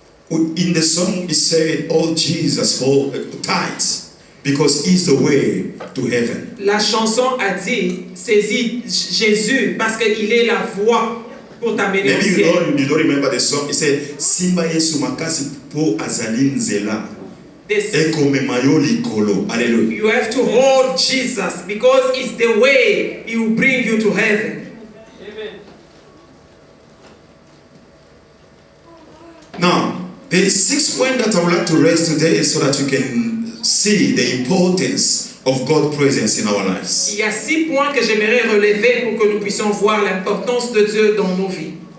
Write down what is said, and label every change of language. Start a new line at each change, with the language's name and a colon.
English: In the song, it said, "Oh Jesus, hold tight, because He's the way to heaven."
French: La chanson a dit, saisis Jésus parce qu'il est la voie pour t'amener au
English: Maybe
French: ciel.
English: you don't remember the song. It said,
Lingala: "Simba Yesu makasi po azalin zela,
English: This-
Lingala: eko memayo likolo."
English: Hallelujah. You have to hold Jesus because it's the way He will bring you to heaven. Now, the sixth point that I would like to raise today is so that you can see the importance of God's presence in our lives.
French: Il y a 6 points que j'aimerais relever pour que nous puissions voir l'importance de Dieu dans nos vies.